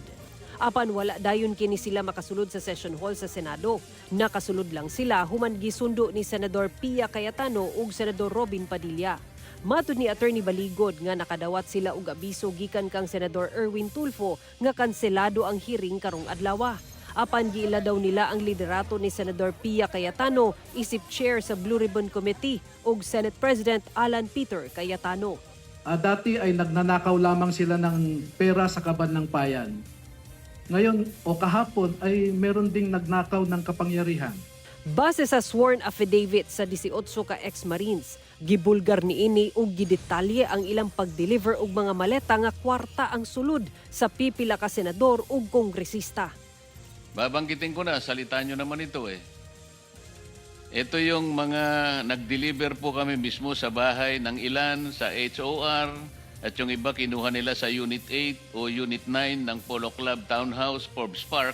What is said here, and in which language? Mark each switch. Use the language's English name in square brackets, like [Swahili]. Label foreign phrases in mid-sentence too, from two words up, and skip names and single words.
[Cebuano] Apan wala dayon kini sila makasulod sa session hall sa Senado. Nakasulod lang sila human gisundo ni Senador Pia Cayetano ug Senador Robin Padilla. Matud ni Attorney Baligod nga nakadawat sila og abiso gikan kang Senador Erwin Tulfo nga kanselado ang hearing karong adlaw. Apan giila daw nila ang liderato ni Senador Pia Cayetano isip chair sa Blue Ribbon Committee ug Senate President Alan Peter Cayetano. [Filipino] Dati ay nagnanakaw lamang sila ng pera sa kaban ng bayan. Ngayon o kahapon ay meron ding nagnakaw ng kapangyarihan. [Cebuano] Base sa [English] sworn affidavit [Cebuano] sa 18 ka ex-Marines, gibulgar niini og gidetalye ang ilang pag-deliver og mga maleta nga kwarta ang sulod sa pipila ka senador ug kongresista. [Filipino] Babanggitin ko na, salita nyo naman ito eh. Ito yung mga nag-deliver po kami mismo sa bahay ng ilan, sa HOR, at yung iba kinuha nila sa Unit 8 o Unit 9 ng Polo Club Townhouse, Forbes Park.